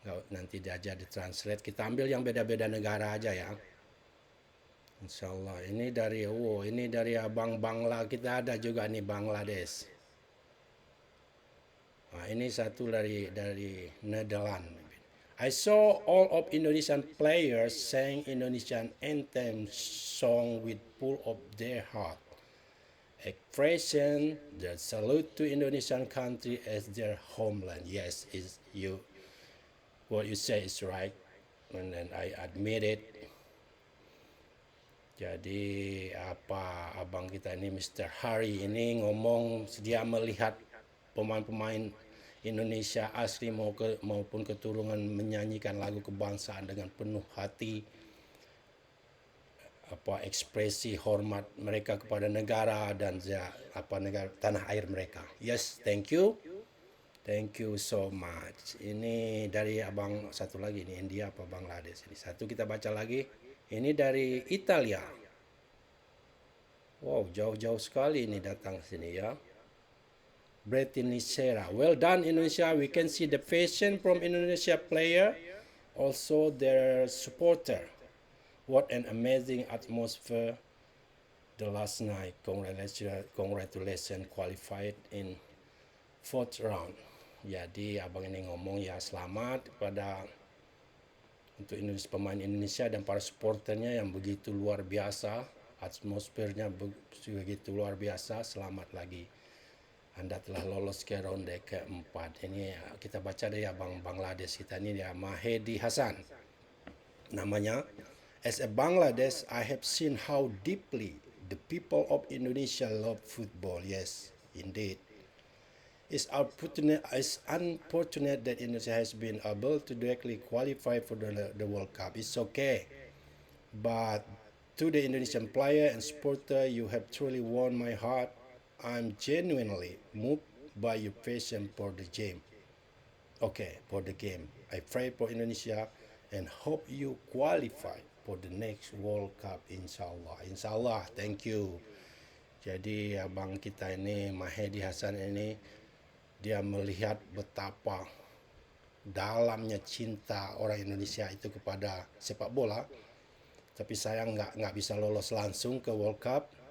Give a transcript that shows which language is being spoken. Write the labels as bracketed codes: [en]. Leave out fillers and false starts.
[id] Nanti diajar ditranslate. Kita ambil yang beda-beda negara aja ya. Insya Allah. Ini dari abang Bangla, kita ada juga nih Bangladesh. Nah, ini satu dari Netherlands. [en] I saw all of Indonesian players sang Indonesian anthem song with full of their heart. Expression the salute to Indonesian country as their homeland. Yes, is you what you say is right, and then I admit it. [id] Jadi apa abang kita ini Mr. Hari ini ngomong dia melihat pemain-pemain Indonesia asli maupun keturunan menyanyikan lagu kebangsaan dengan penuh hati. Ekspresi hormat mereka kepada negara dan negara tanah air mereka. [en] Yes, thank you so much. [id] Ini dari abang satu lagi, ini India apa Bangladesh ini. Satu kita baca lagi, ini dari Italia. Wow, jauh-jauh sekali ini datang sini ya. [en] Bretini Sera, well done Indonesia. We can see the passion from Indonesia player, also their supporter. What an amazing atmosphere the last night. Congratulations qualified in 4th round. [id] Jadi abang ini ngomong ya selamat kepada untuk pemain Indonesia dan para supporternya yang begitu luar biasa. Atmosfernya begitu luar biasa. Selamat lagi. Anda telah lolos ke ronde keempat. Ini kita baca dari abang Bangladesh kita ini dia Mahedi Hasan. Namanya. [en] As a Bangladesh, I have seen how deeply the people of Indonesia love football. Yes, indeed. It's unfortunate that Indonesia has been able to directly qualify for the World Cup. It's okay. But to the Indonesian player and supporter, you have truly won my heart. I'm genuinely moved by your passion for the game. Okay, for the game. I pray for Indonesia and hope you qualify for the next World Cup, insyaAllah. InsyaAllah, thank you. [id] Jadi abang kita ini, Mahedi Hasan ini, dia melihat betapa dalamnya cinta orang Indonesia itu kepada sepak bola. Tapi sayang nggak bisa lolos langsung ke World Cup.